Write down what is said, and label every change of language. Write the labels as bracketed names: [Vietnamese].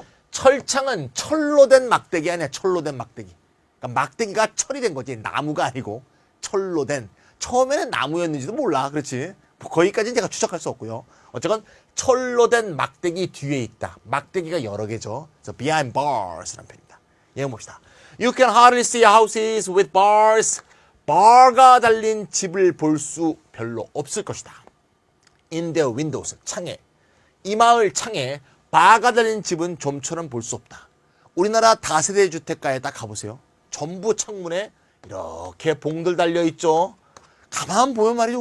[Korean] 철창은 철로 된 막대기 아니야. 철로 된 막대기. 그러니까 막대기가 철이 된 거지. 나무가 아니고 철로 된. 처음에는 나무였는지도 몰라. 그렇지. 거기까지는 제가 추적할 수 없고요. 어쨌건 철로 된 막대기 뒤에 있다. 막대기가 여러 개죠. 그래서 behind bars라는 편입니다. 얘기 봅시다. [English] You can hardly see houses with bars. [Korean] 바가 달린 집을 볼 수 별로 없을 것이다. [English] In their windows. [Korean] 창에. 이 마을 창에 바가 달린 집은 좀처럼 볼 수 없다. 우리나라 다세대 주택가에 딱 가보세요. 전부 창문에 이렇게 봉들 달려 있죠. 가만 보면 말이죠.